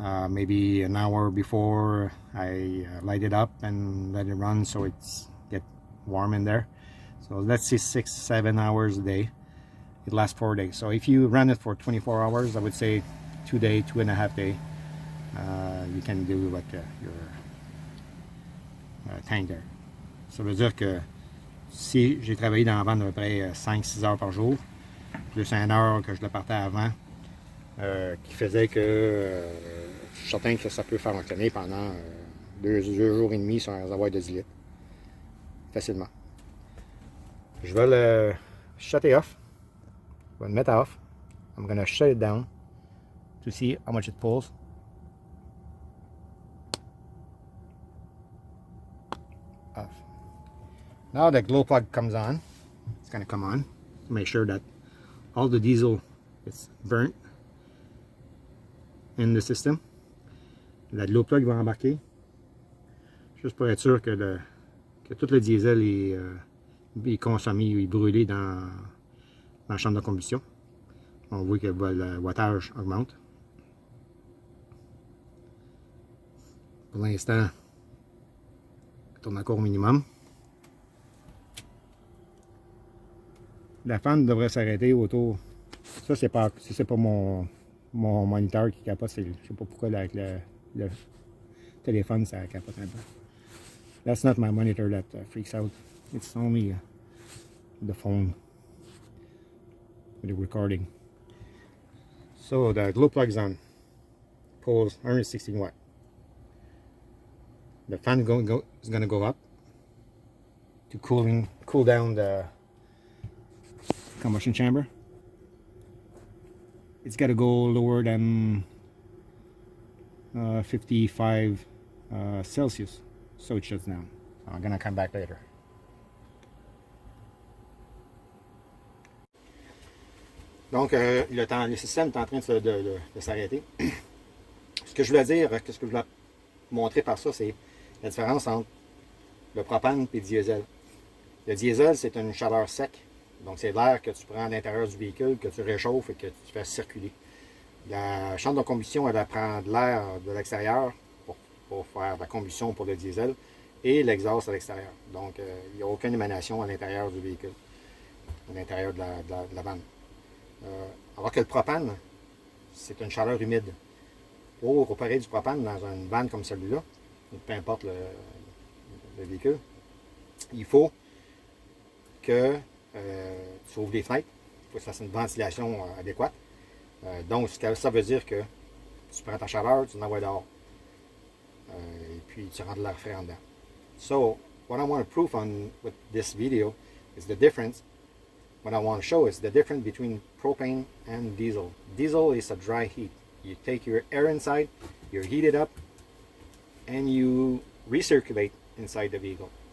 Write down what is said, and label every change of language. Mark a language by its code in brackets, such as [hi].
[en] Maybe an hour before I light it up and let it run so it's get warm in there. So let's say 6-7 hours a day. It lasts 4 days. So if you run it for 24 hours, I would say 2 days, 2.5 days. You can do like your tank there. [fr] Ça veut dire que si j'ai travaillé dans la vanne à peu près 5-6 heures par jour, plus 1 heure que je le partais avant, qui faisait que je suis certain que ça peut faire fonctionner pendant 2 jours et demi sur un réservoir de 10 litres. Facilement. Je vais le [en] shut it off. [fr] Je vais le mettre off. [en] I'm going to shut it down to see how much it pulls. Off. Now the glow plug comes on. It's going to come on to make sure that all the diesel is burnt in the system. [fr] La glow plug va embarquer juste pour être sûr que tout le diesel est consommé, est brûlé dans la chambre de combustion. On voit que le wattage augmente. Pour l'instant, il tourne encore au minimum. La fan devrait s'arrêter autour. Ça, c'est pas mon moniteur qui capote. Je ne sais pas pourquoi avec le téléphone ça capote un peu. [en] That's not my monitor that freaks out. It's only the phone with the recording. So the glow plug's on. Pulls 116 watt. The fan is going to go up to cool down the combustion chamber. It's got to go lower than 55 Celsius, so it shuts down. I'm gonna come back later. [fr] Donc le système est en train de s'arrêter. Ce que je voulais dire, ce que je voulais montrer par ça, c'est la différence entre le propane et le diesel. Le diesel, c'est une chaleur sec. Donc, c'est l'air que tu prends à l'intérieur du véhicule, que tu réchauffes et que tu fais circuler. La chambre de combustion, elle prend de l'air de l'extérieur pour faire de la combustion pour le diesel et l'exhaust à l'extérieur. Donc, il n'y a aucune émanation à l'intérieur du véhicule, à l'intérieur de la vanne. Alors que le propane, c'est une chaleur humide. Pour opérer du propane dans une vanne comme celui-là, peu importe le véhicule, il faut que tu ouvres les fenêtres, il faut que ça fasse une ventilation adéquate. Donc, ça veut dire que tu prends ta chaleur, tu l'envoies dehors. Et puis, tu rentres de l'air frais en dedans. [en] So, what I want to prove with this video is the difference. What I want to show is the difference between propane and diesel. Diesel is a dry heat. You take your air inside, you heat it up, and you recirculate inside the vehicle.